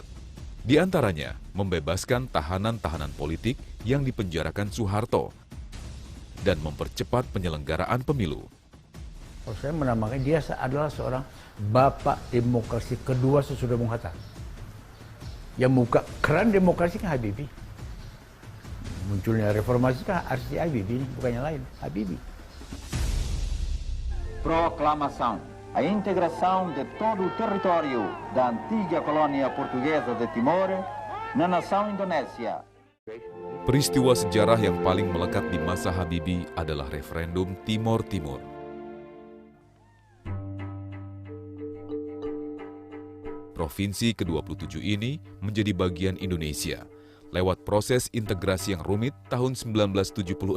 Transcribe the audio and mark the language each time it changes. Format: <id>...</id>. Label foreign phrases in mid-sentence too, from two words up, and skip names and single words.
<id>Di antaranya, membebaskan tahanan-tahanan politik yang dipenjarakan Soeharto dan mempercepat penyelenggaraan pemilu. Saya menamakan dia adalah seorang bapak demokrasi kedua sesudah Bung Hatta. Yang membuka keran demokrasi kan Habibie. Munculnya reformasi kan harus di Habibie, bukannya lain, Habibie.</id> <pt>Proclamação. A integração de todo o território da antiga colônia portuguesa de Timor na nação Indonésia.</pt> <id>Peristiwa sejarah yang paling melekat di masa Habibie adalah referendum Timor Timur. Provinsi ke-27 ini menjadi bagian Indonesia lewat proses integrasi yang rumit tahun 1976.</id>